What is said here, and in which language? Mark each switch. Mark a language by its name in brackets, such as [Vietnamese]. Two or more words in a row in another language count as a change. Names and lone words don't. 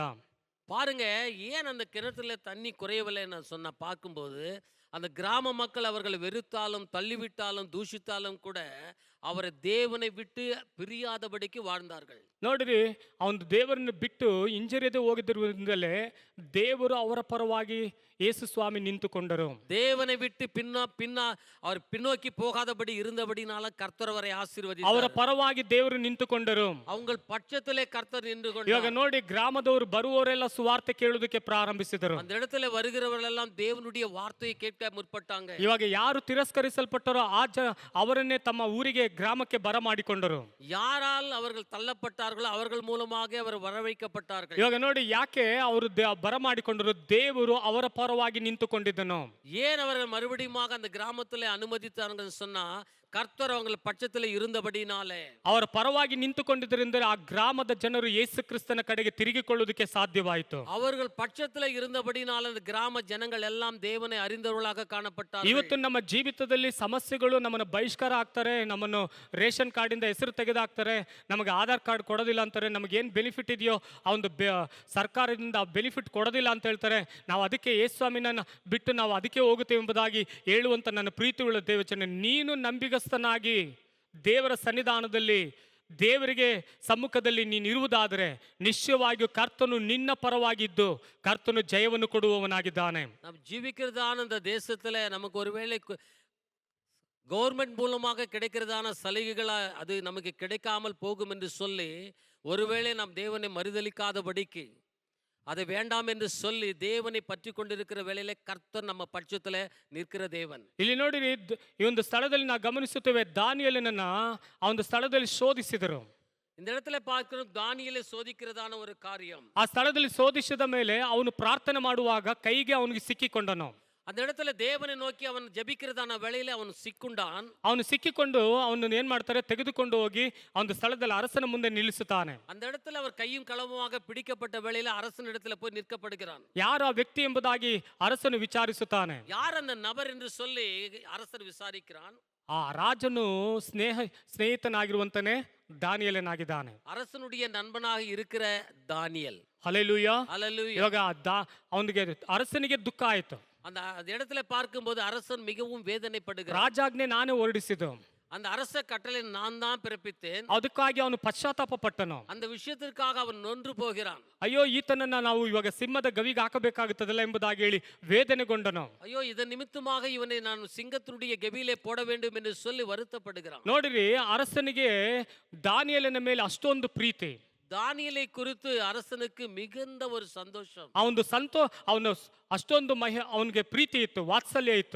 [Tamil] பாருங்க, ஏன் அந்த கிணத்துல தண்ணி குறையவில்லை நான் பார்க்கும்போது அந்த கிராம மக்கள் அவர்களை வெறுத்தாலும் தள்ளிவிட்டாலும் தூஷித்தாலும் கூட ಅವರ ದೇವனை விட்டு பிரியாதபடிக்கு வாழ்ந்தார்கள். [Kannada] ನೋಡ್ರಿ ಅವನು ದೇವರನ್ನು ಬಿಟ್ಟು ಹಿಂಜರಿಯದೆ ಹೋಗಿದ್ದಿರುವುದರಿಂದಲೇ ದೇವರು ಅವರ ಪರವಾಗಿ ಯೇಸು ಸ್ವಾಮಿ ನಿಂತುಕೊಂಡರು. [Tamil] தேவனை விட்டு அவர் பின்னோக்கி போகாதபடி இருந்தபடினால கர்த்தர் அவரை [Kannada] ಅವರ [Tamil] ஆசீர்வதித்தார். [Kannada] ಪರವಾಗಿ ದೇವರು ನಿಂತುಕೊಂಡರು. [Tamil] அவங்க பட்சத்திலே கர்த்தர் நின்று [Kannada] ಇವಾಗ [Tamil] கொண்டார். [Kannada] ನೋಡಿ ಗ್ರಾಮದವರು ಬರುವವರೆಲ್ಲ ಸುವಾರ್ತೆ ಕೇಳುವುದಕ್ಕೆ ಪ್ರಾರಂಭಿಸಿದರು. [Tamil] அந்த இடத்துல வருகிறவர்களெல்லாம் தேவனுடைய வார்த்தையை கேட்க முற்பட்டாங்க. [Kannada] ಇವಾಗ ಯಾರು ತಿರಸ್ಕರಿಸಲ್ಪಟ್ಟರೋ ಅವರನ್ನೇ ತಮ್ಮ ಊರಿಗೆ ಗ್ರಾಮಕ್ಕೆ ಬರಮಾಡಿಕೊಂಡರು. [Tamil] யாரால் அவர்கள் தள்ளப்பட்டார்களோ அவர்கள் மூலமாக அவர் வரவைக்கப்பட்டார்கள். [Kannada] ಇವಾಗ ನೋಡಿ ಯಾಕೆ ಅವರು ಬರಮಾಡಿಕೊಂಡರು, ದೇವರು ಅವರ ಪರವಾಗಿ ನಿಂತುಕೊಂಡಿದ್ದನು. [Tamil] ஏன் அவர்கள் மறுபடியும் அந்த கிராமத்திலே அனுமதித்தார்கள் சொன்னா கர்த்தர் அவங்க பட்சத்தில் இருந்தபடினாலே [Kannada] ಅವರ ಪರವಾಗಿ ನಿಂತುಕೊಂಡಿದ್ದರಿಂದ ಆ ಗ್ರಾಮದ ಜನರು ಯೇಸು ಕ್ರಿಸ್ತನ ಕಡೆಗೆ ತಿರುಗಿಕೊಳ್ಳುವುದಕ್ಕೆ ಸಾಧ್ಯವಾಯಿತು. [Tamil] அவர்கள் பட்சத்தில் இருந்தபடினால அந்த கிராಮ ஜனங்கள் எல்லாம் தேவனை அறிந்தவர்களாக காணப்பட்டார்கள். [Kannada] ಇವತ್ತು ನಮ್ಮ ಜೀವಿತದಲ್ಲಿ ಸಮಸ್ಯೆಗಳು ನಮ್ಮನ್ನು ಬಹಿಷ್ಕಾರ ಆಗ್ತಾರೆ, ನಮ್ಮನ್ನು ರೇಷನ್ ಕಾರ್ಡಿಂದ ಹೆಸರು ತೆಗೆದಾಕ್ತಾರೆ, ನಮಗೆ ಆಧಾರ್ ಕಾರ್ಡ್ ಕೊಡೋದಿಲ್ಲ ಅಂತಾರೆ, ನಮಗೇನು ಬೆನಿಫಿಟ್ ಇದೆಯೋ ಆ ಒಂದು ಸರ್ಕಾರದಿಂದ ಬೆನಿಫಿಟ್ ಕೊಡೋದಿಲ್ಲ ಅಂತ ಹೇಳ್ತಾರೆ. ನಾವು ಅದಕ್ಕೆ ಯೇಸು ಸ್ವಾಮಿನ ಬಿಟ್ಟು ನಾವು ಅದಕ್ಕೆ ಹೋಗುತ್ತೇವೆ ಎಂಬುದಾಗಿ ಹೇಳುವಂತ ನನ್ನ ಪ್ರೀತಿಯುಳ್ಳ ದೇವಚನ, ನೀನು ನಂಬಿಗಸ್ತನಾಗಿ ದೇವರ ಸನ್ನಿಧಾನದಲ್ಲಿ ದೇವರಿಗೆ ಸಮ್ಮುಖದಲ್ಲಿ ನೀನು ಇರುವುದಾದರೆ ನಿಶ್ಚಯವಾಗಿಯೂ ಕರ್ತನು ನಿನ್ನ ಪರವಾಗಿದ್ದು ಕರ್ತನು ಜಯವನ್ನು ಕೊಡುವವನಾಗಿದ್ದಾನೆ. [Tamil] நாம் ஜீவிக்கிறதான இந்த தேசத்துல நமக்கு ஒருவேளை கவர்மெண்ட் மூலமாக கிடைக்கிறதான சலுகைகள் அது நமக்கு கிடைக்காமல் போகும் என்று சொல்லி ஒருவேளை நாம் தேவனை மறுதலிக்காதபடிக்கு அதை வேண்டாம் என்று சொல்லி தேவனை பற்றி கொண்டிருக்கிற வேளையிலே கர்த்தர் நம்ம பட்சத்தில் நிற்கிற தேவன். [Kannada] ಇಲ್ಲಿ ನೋಡಿರಿ, ಈ ಒಂದು ಸ್ಥಳದಲ್ಲಿ ನಾವು ಗಮನಿಸುತ್ತೇವೆ, ದಾನಿಯೇಲನನ್ನ ಆ ಒಂದು ಸ್ಥಳದಲ್ಲಿ ಶೋಧಿಸಿದರು. [Tamil] இந்த இடத்துல பார்க்கிறோம் தானியேலை சோதிக்கிறதான ஒரு காரியம். [Kannada] ಆ ಸ್ಥಳದಲ್ಲಿ ಶೋಧಿಸಿದ ಮೇಲೆ ಅವನು ಪ್ರಾರ್ಥನೆ ಮಾಡುವಾಗ ಕೈಗೆ ಅವನಿಗೆ ಸಿಕ್ಕಿಕೊಂಡನು. [Tamil] அந்த இடத்துல தேவனை நோக்கி அவன் ஜெபிக்கிறதான வேளையில அவன் சிக்குண்டான். [Kannada] ಅವನು ಸಿಕ್ಕಿಕೊಂಡು ಅವನನ್ನು ಏನ್ ಮಾಡ್ತಾರೆ, ತೆಗೆದುಕೊಂಡು ಹೋಗಿ ಒಂದು ಸ್ಥಳದಲ್ಲಿ ಅರಸನ ಮುಂದೆ ನಿಲ್ಲಿಸುತ್ತಾನೆ. [Tamil] அந்த இடத்துல அவர் கையும் களவுமாக பிடிக்கப்பட்ட வேளையில அரசன் இடத்துல போய் நிற்கப்படுகிறான். [Kannada] ಯಾರು ಆ ವ್ಯಕ್ತಿ ಎಂಬುದಾಗಿ ಅರಸನು ವಿಚಾರಿಸುತ್ತಾನೆ. [Tamil] யார் அந்த நபர் என்று சொல்லி அரசர் விசாரிக்கிறான். [Kannada] ಆ ರಾಜನು ಸ್ನೇಹಿತನಾಗಿರುವಂತನೇ ದಾನಿಯೇಲನಾಗಿದ್ದಾನೆ. [Tamil] அரசனுடைய நண்பனாக இருக்கிற தானியேல். [Kannada] ಹಲ್ಲೆಲೂಯಾ. [Tamil] ஹல்லேலூயா. [Kannada] ಇವಾಗ ಅವನಿಗೆ ಅರಸನಿಗೆ ದುಃಖ ಆಯ್ತು. [Tamil] அந்த இடத்துல பார்க்கும்போது அரசன் மிகவும் வேதனைப்படுகிறான். [Kannada] ರಾಜಾಜ್ಞೆ ನಾನೇ ಹೊರಡಿಸಿದ್ದು, [Tamil] அந்த அரச கட்டளை நான் தான் பிறப்பித்தேன். [Kannada] ಅದಕ್ಕಾಗಿ ಅವನು ಪಶ್ಚಾತ್ತಾಪ ಪಟ್ಟನು. [Tamil] அந்த விஷயத்திற்காக [Kannada] ಅವನು ನೊಂದು [Tamil] போகிறான். [Kannada] ಅಯ್ಯೋ, ಈತನನ್ನ ನಾವು ಇವಾಗ ಸಿಂಹದ ಗವಿಗೆ ಹಾಕಬೇಕಾಗುತ್ತದಲ್ಲ ಎಂಬುದಾಗಿ ಹೇಳಿ ವೇದನೆಗೊಂಡನು. [Tamil] ஐயோ, இதன் நிமித்தமாக இவனை நான் சிங்கத்தினுடைய கெபியிலே போட வேண்டும் என்று சொல்லி வருத்தப்படுகிறான். [Kannada] ನೋಡಿರಿ, ಅರಸನಿಗೆ ದಾನಿಯೇಲನ ಮೇಲೆ ಅಷ್ಟೊಂದು ಪ್ರೀತಿ. [Tamil] தானியேலை குறித்து அரசனுக்கு மிகுந்த ஒரு சந்தோஷம். [Kannada] ಅವನು ಅಷ್ಟೊಂದು ಅವನಿಗೆ ಪ್ರೀತಿ ಇತ್ತು, ವಾತ್ಸಲ್ಯ ಇತ್ತು.